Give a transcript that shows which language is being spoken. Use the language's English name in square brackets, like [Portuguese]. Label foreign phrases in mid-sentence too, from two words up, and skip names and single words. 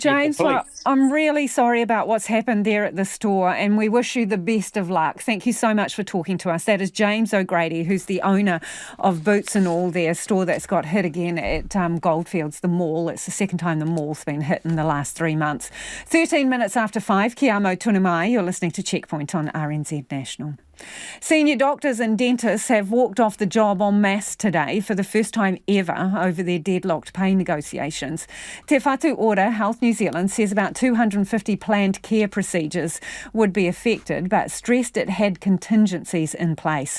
[English] James, I'm really sorry about what's happened there at the store, and we wish you the best of luck. Thank you so much for talking to us. That is James O'Grady, who's the owner of Boots and All, their store that's got hit again at Goldfields, the mall. It's the second time the mall's been hit in the last 3 months. 13 minutes after 5, [Māori] Kia amo tunu mai. [English] You're listening to Checkpoint on RNZ National. Senior doctors and dentists have walked off the job en masse today for the first time ever over their deadlocked pay negotiations. Te Whatu Ora, Health New Zealand, says about 250 planned care procedures would be affected, but stressed it had contingencies in place.